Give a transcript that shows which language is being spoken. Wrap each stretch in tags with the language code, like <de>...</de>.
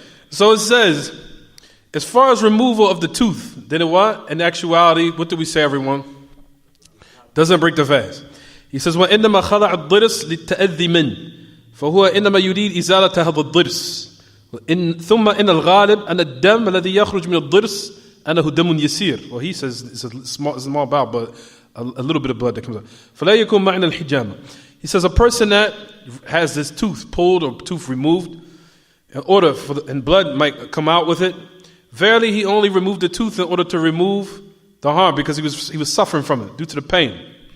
<en>So it says, as far as removal of the tooth, then what? In actuality, what do we say, everyone? Doesn't break the fast. He says,</en> <ar>وَإِنَّمَا خَلَعَ الضِّرْسِ لِلتَّأَذِّ مِنْ فهو إنما يريد إزالة هذا الضرس ثم إن الغالب أن الدم الذي يخرج من الضرس أنه دم يسير.</ar> <en>Well, he says it's a small bowel, but a little bit of blood that comes out.</en> <ar>فلا يكون معنى الحجامة.</ar> <en>He says a person that has this tooth pulled or tooth removed, in order and blood might come out with it, verily he only removed the tooth in order to remove the harm, because he was suffering from it due to the pain.</en>